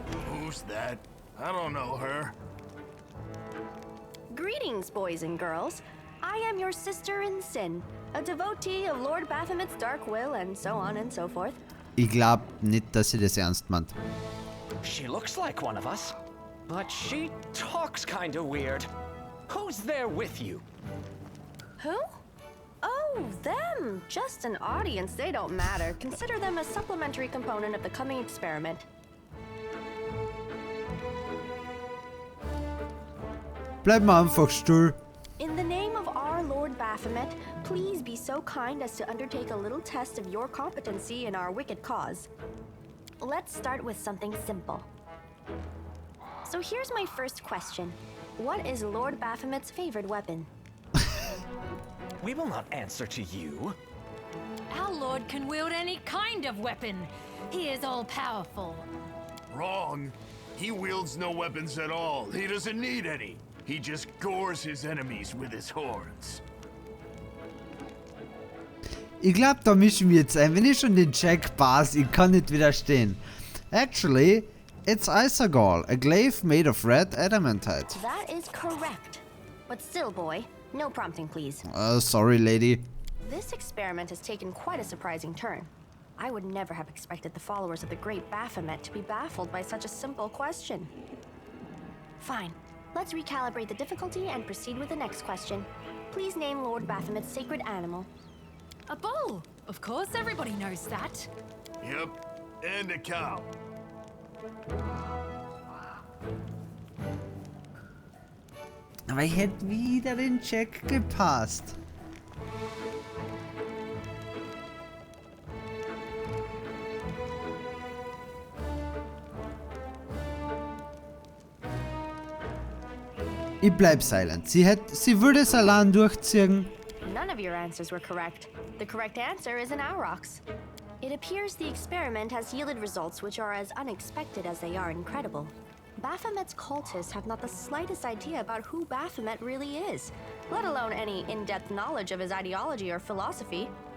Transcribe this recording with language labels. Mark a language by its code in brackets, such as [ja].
[en] Who's that? I don't know her. Greetings, boys and girls. I am your sister in sin, a devotee of Lord Baphomet's dark will, and so on and so forth. [de] Ich glaub nicht, dass sie das ernst meint. [en] She looks like one of us, but she talks kinda weird. Who's there with you? Who? Oh, them. Just an audience. They don't matter. Consider them a supplementary component of the coming experiment. [de] Bleib mal einfach still. [en] In the name of our Lord Baphomet, please be so kind as to undertake a little test of your competency in our wicked cause. Let's start with something simple. So here's my first question. What is Lord Baphomet's favorite weapon? We will not answer to you. Our lord can wield any kind of weapon. He is all-powerful. Wrong. He wields no weapons at all. He doesn't need any. He just gores his enemies with his horns. [de] Ich glaub, da mischen wir jetzt ein. Wenn ich schon den Check pass, ich kann nicht widerstehen. [en] Actually, it's Isagol, a glaive made of red adamantite. That is correct. But still, boy, no prompting, please. Sorry, lady. This experiment has taken quite a surprising turn. I would never have expected the followers of the great Baphomet to be baffled by such a simple question. Fine. Let's recalibrate the difficulty and proceed with the next question. Please name Lord Baphomet's sacred animal. A bull! Of course, everybody knows that. Yep. And a cow. [de] Aber ich hätte wieder den Check gepasst. Ich bleib silent. Sie würde es allein durchziehen. [en] None of your answers were correct. The correct answer is an aurochs. It appears the experiment has yielded results which are as unexpected as they are incredible. Baphomet's cultists have not the slightest idea about who Baphomet really is, let alone any in-depth knowledge of his ideology or philosophy.